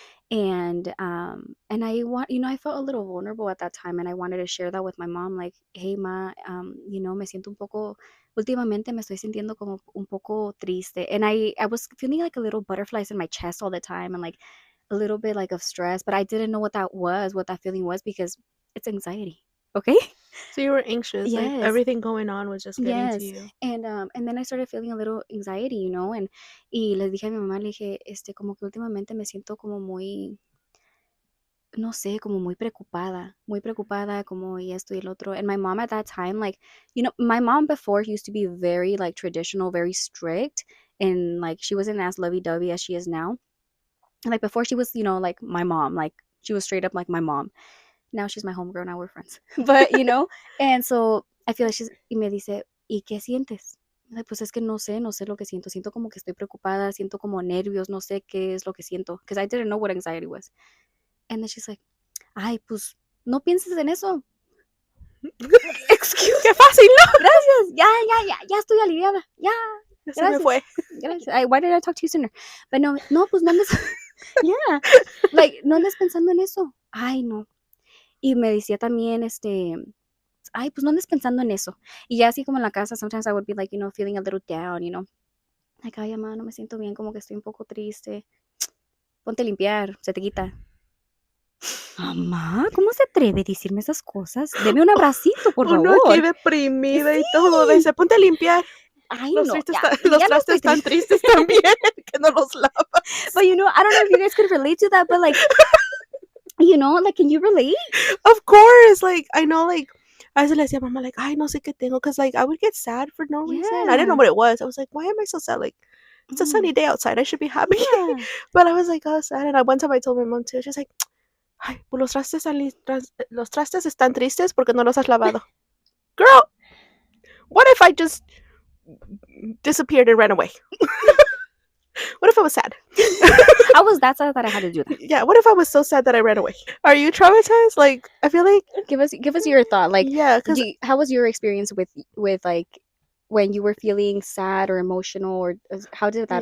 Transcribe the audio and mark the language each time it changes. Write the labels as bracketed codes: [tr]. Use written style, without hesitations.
[en] And I felt a little vulnerable at that time, and I wanted to share that with my mom, like, hey ma, [es] me siento un poco últimamente me estoy sintiendo como un poco triste, [en] and I was feeling like a little butterflies in my chest all the time, and like a little bit like of stress, but I didn't know what that feeling was, because it's anxiety. Okay. So you were anxious, like Yes. everything going on was just getting to you. And then I started feeling a little anxiety, and [es] y les dije a mi mamá, le dije, como que últimamente me siento como muy, no sé, como muy preocupada, como y esto y el otro. [en] And my mom at that time, like, my mom before used to be very like traditional, very strict, and like she wasn't as lovey-dovey as she is now. Like before she was, like my mom, like she was straight up like my mom. Now she's my homegirl, now we're friends. But, and so I feel like [es] y me dice, ¿y qué sientes? Like, pues es que no sé lo que siento. Siento como que estoy preocupada, siento como nervios, no sé qué es lo que siento. [en] Because I didn't know what anxiety was. And then she's like, [es] ay, pues no pienses en eso. [en] Excuse [es] ¡Qué fácil, ¿no? Gracias. Ya estoy aliviada. Ya. Ya se me fue. Gracias. [en] Why did I talk to you sooner? [es] But no, pues no andes. Yeah. Like, no andes pensando en eso. Ay, no. Y me decía también, ay, pues no andes pensando en eso. Y ya así como en la casa, [en] sometimes I would be like, feeling a little down, like, [es] ay, mamá, no me siento bien, como que estoy un poco triste. Ponte a limpiar, se te quita. Mamá, ¿cómo se atreve a decirme esas cosas? Deme un abracito, por Uno aquí favor. deprimida y Sí. todo. Dice, ponte a limpiar. Ay, Los, no, tristes ya, los ya no trastes están triste. tristes también, que no los lavas. [en] But I don't know if you guys could relate to that, but like, like, can you relate? Of course, like, I know, like, [es] a veces le decía a mamá, [en] like, [es] ay, no sé qué tengo, [en] because, like, I would get sad for no reason. I didn't know Yeah. what it was. I was like, why am I so sad? Like, it's a sunny Mhm. day outside. I should be happy. Yeah. But I was like, oh, sad. And one time I told my mom too. She's like, [es] ay, pues los trastes están tristes porque no los has lavado. [en] Girl, what if I just disappeared and ran away? What if I was sad? I was that sad that I had to do that. Yeah, what if I was so sad that I ran away? Are you traumatized? Like, I feel like, Give us your thought. Like, yeah, because how was your experience with like when you were feeling sad or emotional, or how did that